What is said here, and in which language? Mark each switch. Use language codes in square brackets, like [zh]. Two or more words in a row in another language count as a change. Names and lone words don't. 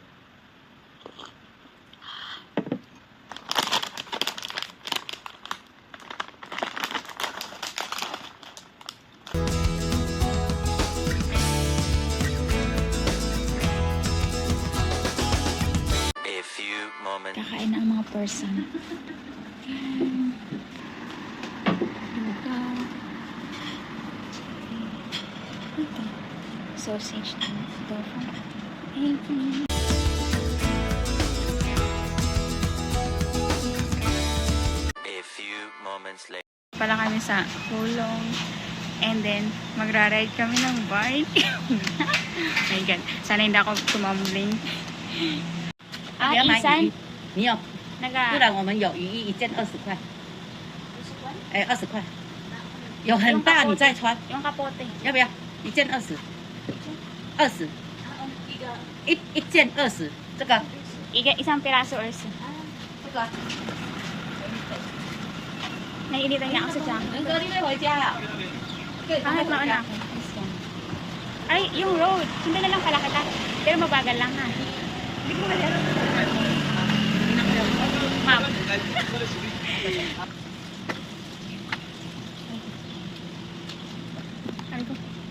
[tl] Kakain na ang mga person. Ito. [en] Sausage and tofu. A few moments later. [tl] Pala kami sa Kulong. [en] And then, [tl] magra-ride kami ng bike. [en] Oh my God. [tl] Sana hindi ako tumambling. Ah, Isan? [zh] 你要，不 [tl] Naga... [zh] 然我们有雨衣一件20块。哎，20块。有很大，你再穿， [tl] Yung kapote. [zh] 要不要？一件20。20。一件20，这个 [tl] Isang piraso [en] or so. [zh] 这个。 [tl] Naiinitan niya ako sa tiyan. [zh] 人格你没回家啊？可以赶快 [tl] Bakit [zh] 回 [tl] mauna [zh] 家。 [tl] ako? Ay, yung road. Sundan na lang pala kita. Pero mabagal lang ha. Hindi ko malaro. Ma'am. Ay ko.